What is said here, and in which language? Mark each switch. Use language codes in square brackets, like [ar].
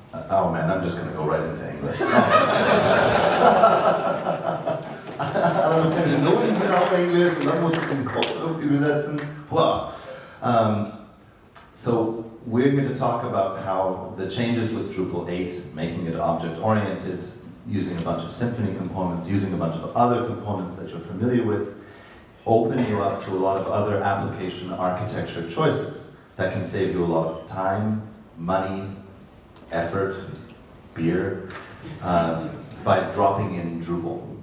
[en] Oh man, I'm just going to go right into English. [de] Meine Noten sind auf Englisch und dann muss ich den Kopf übersetzen. [en] Wow. So we're going to talk about how the changes with Drupal 8, making it object-oriented, using a bunch of Symfony components, using a bunch of other components that you're familiar with, open you up to a lot of other application architecture choices that can save you a lot of time, money, effort, beer, by dropping in Drupal.